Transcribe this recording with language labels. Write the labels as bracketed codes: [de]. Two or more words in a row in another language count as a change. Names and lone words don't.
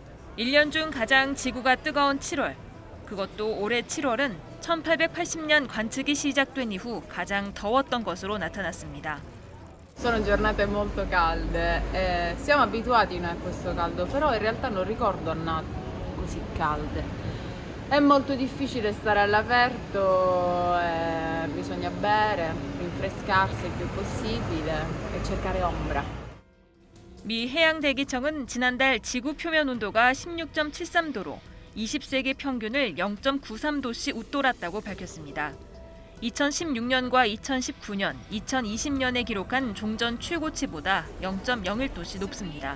[ko] 1년 중 가장 지구가 뜨거운 7월. 그것도 올해 7월은 1880년 관측이 시작된 이후 가장 더웠던 것으로 나타났습니다. [it] Sono giornate molto calde e siamo abituati noi a questo caldo, però in realtà non ricordo annate così calde. È molto difficile stare all'aperto, bisogna bere, rinfrescarsi il più possibile e cercare ombra. [ko] 미 해양대기청은 지난달 지구 표면 온도가 16.73도로 20세기 평균을 0.93도씩 웃돌았다고 밝혔습니다. 2016년과 2019년, 2020년에 기록한 종전 최고치보다 0.01도씩 높습니다.